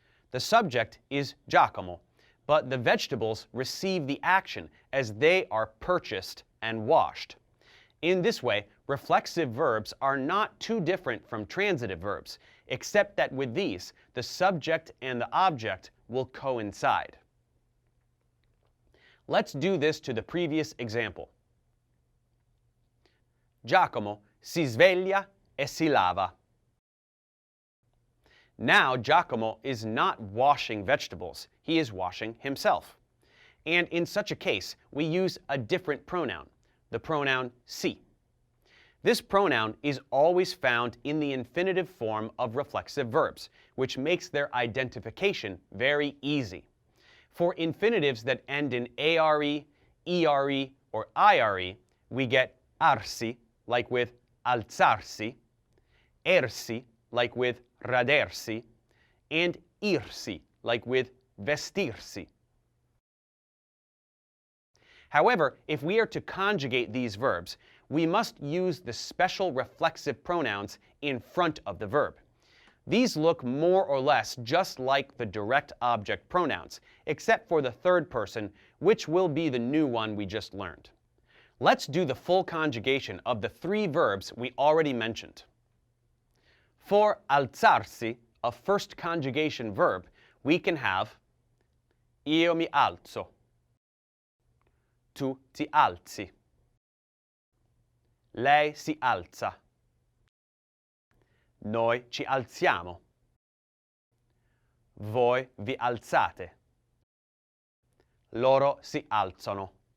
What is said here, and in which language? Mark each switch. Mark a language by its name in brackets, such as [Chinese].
[English] The subject is Giacomo, but the vegetables receive the action as they are purchased and washed. In this way, reflexive verbs are not too different from transitive verbs, except that with these, the subject and the object will coincide. Let's do this to the previous example. [Italian] Giacomo si sveglia e si lava. [English] Now Giacomo is not washing vegetables, he is washing himself. And in such a case, we use a different pronoun, the pronoun si. This pronoun is always found in the infinitive form of reflexive verbs, which makes their identification very easy. For infinitives that end in are, ere, or ire, we get arsi, like with alzarsi, ersi, like with radersi, and irsi, like with vestirsi. However, if we are to conjugate these verbs, we must use the special reflexive pronouns in front of the verb. These look more or less just like the direct object pronouns, except for the third person, which will be the new one we just learned. Let's do the full conjugation of the three verbs we already mentioned. For alzarsi, a first conjugation verb, we can have [Italian] io mi alzo, tu ti alzi, lei si alza, noi ci alziamo, voi vi alzate, loro si alzano.